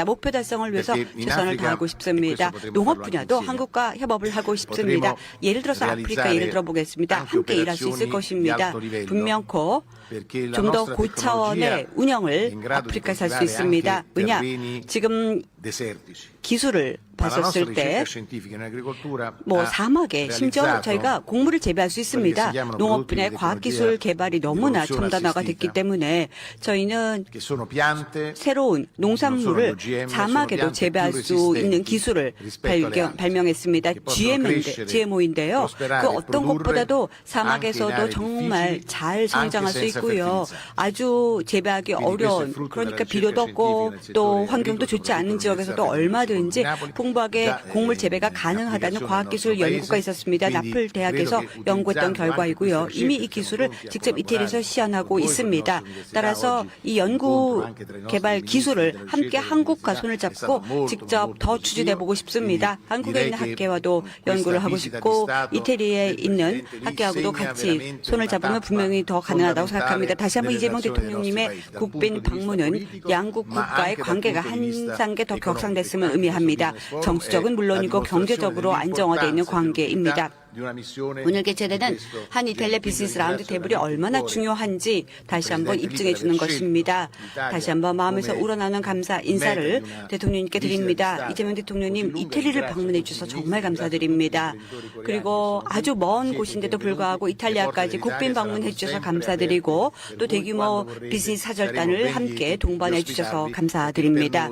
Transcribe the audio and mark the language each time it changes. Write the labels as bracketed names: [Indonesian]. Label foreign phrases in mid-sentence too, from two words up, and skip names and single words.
[Korean] 목표 달성을 위해서 최선을 다하고 싶습니다. 농업 분야도 한국과 협업을 하고 싶습니다. 예를 들어서 아프리카 예를 들어보겠습니다. 함께 일할 수 있을 것입니다. 분명코 좀 더 고차원의 운영을 아프리카에서 할 수 있습니다. 왜냐? 지금 기술을 봤었을 때 [Italian] scientifica in agricoltura [Korean] 뭐 [Italian] ha [Korean] 사막에 심지어 [Italian] realizzato [Korean] 저희가 곡물을 재배할 수 있습니다. 농업 분야의 과학기술 개발이 너무나 첨단화가 됐기 때문에 저희는 [Italian] che sono piante [Korean] 새로운 농산물을 [Italian] non sono OGM, [Korean] 사막에도 [Italian] sono [Korean] 재배할 [Italian] piante [Korean] 수 [Italian] più [Korean] 있는 [Italian] resistenti [Korean] 기술을 [Italian] rispetto alle altre, [Korean] 발명했습니다. [Italian] che possono crescere, [Korean] GMO인데요. [Italian] prosperare [Korean] 그 [Italian] e [Korean] 어떤 [Italian] produrre [Korean] 것보다도 [Italian] anche in [Korean] 사막에서도 [Italian] aree [Korean] 정말 [Italian] difficili, [Korean] 잘 성장할 수 [Italian] anche senza [Korean] 있고요. [Italian] fertilizzanti. [Korean] 아주 재배하기 [Italian] Quindi questo è [Korean] 어려운 [Italian] frutto [Korean] 그러니까 [Italian] della [Korean] 비료도 [Italian] ricerca [Korean] 없고 [Italian] scientifica nel [Korean] 또 [Italian] settore [Korean] 환경도 [Italian] agricolo, [Korean] 좋지 않은 [Italian] soprattutto [Korean] 지역에서도 [Italian] all'Università [Korean] 얼마든지 [Italian] Federico II di [Korean] 풍부하게 [Italian] Napoli, [Korean] 곡물 [Italian] già, [Korean] 재배가 [Italian] in [Korean] 가능하다는 [Italian] applicazione [Korean] 과학기술 [Italian] nel nostro [Korean] 연구가 [Italian] paese. [Korean] 있었습니다. [Italian] Quindi [Korean] 나플 대학에서 [Italian] credo che [Korean] 연구했던 [Italian] utilizzando [Korean] 결과이고요. [Italian] anche queste [Korean] 이미 이 [Italian] ricerche [Korean] 기술을 [Italian] siamo pronti a [Korean] 직접 이태리에서 [Italian] collaborare [Korean] 시연하고 [Italian] con voi, con le [Korean] 있습니다. [Italian] nostre università. [Korean] 따라서 [Italian] Oggi [Korean] 이 [Italian] l'incontro [Korean] 연구 [Italian] anche tra i nostri [Korean] 개발 [Italian] ministri [Korean] 기술을 [Italian] della [Korean] 함께 [Italian] ricerca e [Korean] 한국과 [Italian] dell'università [Korean] 손을 [Italian] è [Korean] 잡고 [Italian] stato molto, [Korean] 직접 [Italian] molto [Korean] 더 [Italian] positivo. [Korean] 추진해 보고 싶습니다. [Italian] Quindi [Korean] 한국에 있는 [Italian] direi che [Korean] 학계와도 [Italian] questa [Korean] 연구를 하고 [Italian] visita di [Korean] 싶고 [Italian] Stato [Korean] 이태리에 [Italian] del [Korean] 있는 [Italian] Presidente lì [Korean] 학계하고도 [Italian] segna [Korean] 같이 [Italian] veramente [Korean] 손을 [Italian] una [Korean] 잡으면 [Italian] tappa [Korean] 분명히 더 가능하다고 생각합니다. [Italian] fondamentale [Korean] 다시 한번 [Italian] nelle [Korean] 이재명 [Italian] relazioni dei nostri [Korean] 대통령님의 [Italian] paesi, dal [Korean] 국빈 [Italian] punto di vista [Korean] 방문은 [Italian] politico, [Korean] 양국 [Italian] ma [Korean] 국가의 [Italian] anche dal [Korean] 관계가 [Italian] punto di vista [Korean] 한 단계 더 [Italian] economico. [Korean] 격상됐으면 [Italian] Anche [Korean] 의미합니다. [Italian] questo [English] business forum [Korean] 정치적은 [Italian] è [Korean] 물론이고 [Italian] la dimostrazione [Korean] 경제적으로 안정화되어 있는 [Italian] dell'importanza e [Korean] 관계입니다. [Italian] dell'unità di una missione [Korean] 오늘 개최되는 [Italian] di questo [Korean] 한 이탈리아 비즈니스 라운드 테이블이 얼마나 중요한지 다시 한번 입증해 주는 것입니다. 다시 한번 마음에서 우러나는 감사 인사를 대통령님께 드립니다. 이재명 대통령님 이태리를 방문해 주셔서 정말 감사드립니다. 그리고 아주 먼 곳인데도 불구하고 이탈리아까지 국빈 방문해 주셔서 감사드리고 또 대규모 비즈니스 사절단을 함께 동반해 주셔서 감사드립니다.